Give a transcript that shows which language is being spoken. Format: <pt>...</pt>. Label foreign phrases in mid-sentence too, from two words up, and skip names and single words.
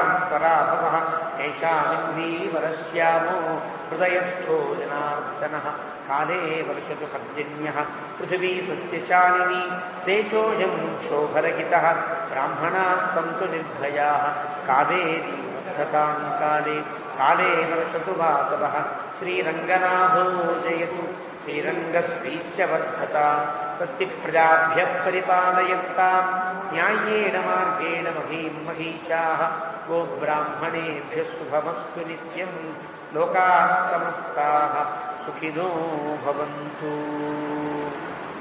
<sa>పరాభవః ఏషామింద్రీవరశ్యామో హృదయస్థో జనార్దనః కాలే వర్షతు పర్జన్యః పృథివీ సస్యశాలినీ దేశోऽयं శోభరహితః బ్రాహ్మణాः సంతు నిర్భయాः కావేరీ వర్షతాం కాలే కాలే వర్షతు వాసవః శ్రీరంగనాథో జయతు శ్రీరంగశ్రీశ్చ వర్ధతాం స్వస్తి ప్రజాభ్యః పరిపాలయంతాం న్యాయేన మార్గేణ మహీం మహీషాః గో బ్రాహ్మణేభ్యः శుభమస్తు నిత్యం లోకాः సమస్తాः సుఖినో భవంతు.</sa>